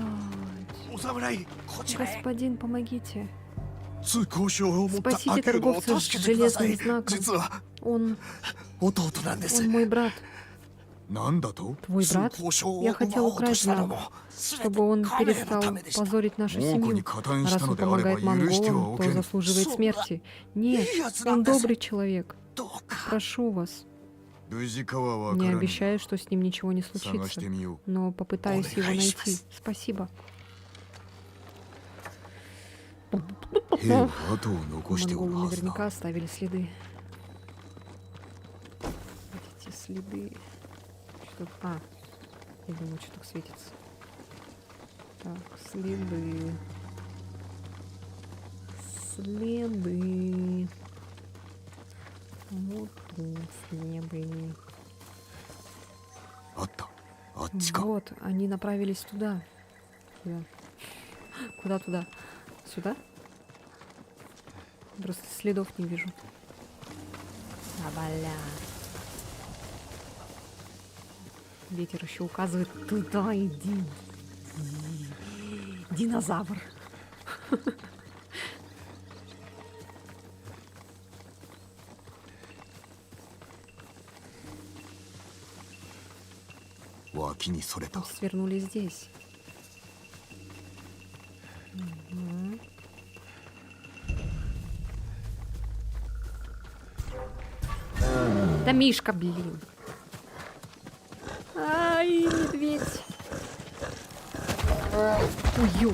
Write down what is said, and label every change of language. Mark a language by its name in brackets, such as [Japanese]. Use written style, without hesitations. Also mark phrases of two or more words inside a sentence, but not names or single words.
[Japanese] お侍こちらへ [Russian] Господин, помогите. [Japanese] 通行証を持った [Russian] Спасите [Japanese] アキュードを [Russian] торговца с [Japanese] 助けてくださ [Russian] железным [Japanese] い [Russian] знаком. [Japanese] 実は [Russian] Он [Japanese] 弟なんです [Russian] мой брат. [Japanese] なんだと [Russian] Твой брат? [Japanese] 通行証を [Russian] Я [Japanese] 奪 [Russian] хотел [Japanese] おうと [Russian] украсть [Japanese] したの [Russian] знак, [Japanese] も [Russian] чтобы он [Japanese] 彼の [Russian] перестал [Japanese] ためでした [Russian] позорить нашу [Japanese] 猛虎に [Russian] семью. [Japanese] 加担し [Russian] Раз [Japanese] たの [Russian] он [Japanese] であれば [Russian] помогает [Japanese] 許しては [Russian] монголам, [Japanese] お [Russian] то [Japanese] けん [Russian] заслуживает смерти. Нет, он добрый человек. [Japanese] どうか [Russian] Прошу вас. [Japanese] 無事かはわか [Russian] Не [Japanese] らぬが [Russian] обещаю, что с ним ничего не [Japanese] 探 [Russian] случится, [Japanese] してみよ [Russian] но попытаюсь его найти. Спасибо. [Japanese] う兵は後を残しておる [Russian] Монголы [Japanese] はず [Russian] наверняка [Japanese] だ [Russian] оставили следы. Вот эти следы. Что? А, я думаю, что так светится. Так, следы. Следы. Вот тут следы. [Japanese] あったあっちか [Russian] Вот, они направились туда. Куда? Куда туда? Сюда? Просто следов не вижу. А, бля. Ветер еще указывает туда иди. Динозавр. О, [Japanese] 脇にそれた [Russian] Свернули здесь. Мгм. Да Мишка, блин. Ай, медведь. Ую.